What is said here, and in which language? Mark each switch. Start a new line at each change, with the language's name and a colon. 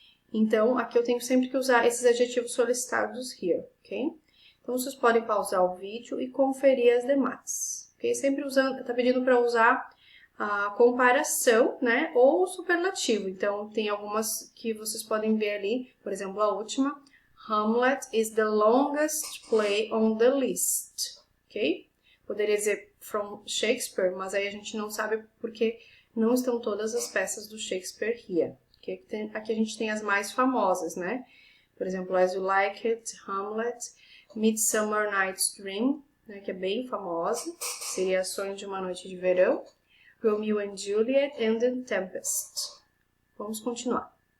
Portuguese: Então, aqui eu tenho sempre que usar esses adjetivos solicitados here, ok? Então, vocês podem pausar o vídeo e conferir as demais, ok? Sempre usando, tá pedindo para usar a comparação, né, ou o superlativo. Então, tem algumas que vocês podem ver ali, por exemplo, a última.
English: Hamlet is the longest play on the list, ok?
Portuguese: Poderia dizer
English: from Shakespeare,
Portuguese: mas aí a gente não sabe porque não estão todas as peças do Shakespeare
English: here. Okay?
Portuguese: Aqui a gente tem as mais famosas, né? Por exemplo, As You Like It, Hamlet, Midsummer Night's Dream, né, que é bem famosa, seria Sonho de uma Noite de Verão, Romeo and Juliet and The Tempest. Vamos continuar.